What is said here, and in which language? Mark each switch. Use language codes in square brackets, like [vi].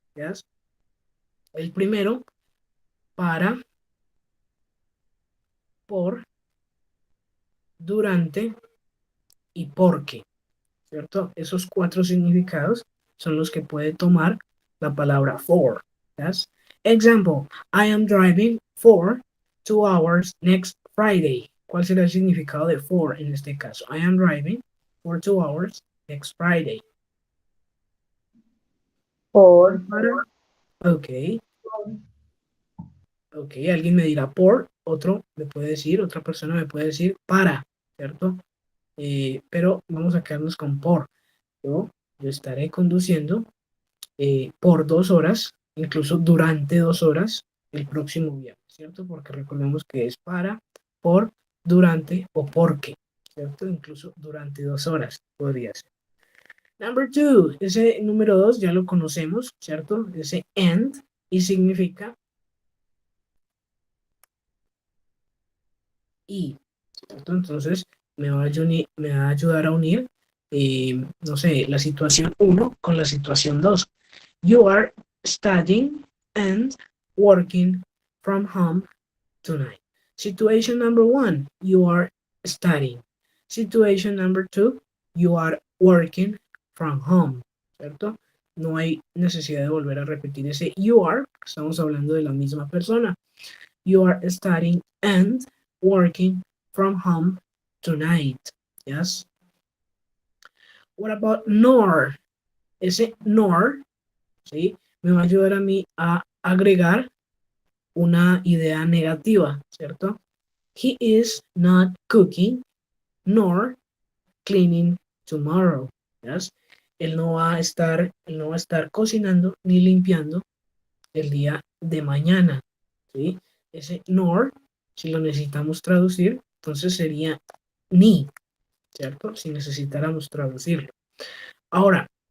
[es] Yes. El primero, para, por, durante y porque. ¿Cierto? Esos 4 significados son los que puede tomar la palabra for. [en] Yes. Example, I am driving for 2 hours next Friday. [es] ¿Cuál será el significado de for en este caso? [en] I am driving for 2 hours next Friday. [es] Por. Ok. Ok, alguien me dirá por, otro me puede decir, otra persona me puede decir para, ¿cierto? Pero vamos a quedarnos con por. Yo estaré conduciendo por 2 horas, incluso durante 2 horas, el próximo viernes, ¿cierto? Porque recordemos que es para, por, durante o porque, ¿cierto? Incluso durante 2 horas podría ser. [en] Number 2, [es] ese número 2 ya lo conocemos, ¿cierto? Ese and y significa y, ¿cierto? Entonces me va a ayudar a unir, no sé, la situación 1 con la situación 2. [en] You are studying and working from home tonight. Situation number 1, you are studying. Situation number 2, you are working from home, ¿cierto? [es] No hay necesidad de volver a repetir ese [en] you are, [es] estamos hablando de la misma persona. [en] You are studying and working from home tonight. Yes. What about nor? [es] Ese nor, ¿sí? Me va a ayudar a mí a agregar una idea negativa, ¿cierto? [en] He is not cooking nor cleaning tomorrow. Yes. [es] Él no va a estar cocinando ni limpiando el día de mañana, ¿sí? Ese nor, si lo necesitamos traducir, entonces sería ni, ¿cierto? Si necesitáramos traducirlo. Ahora,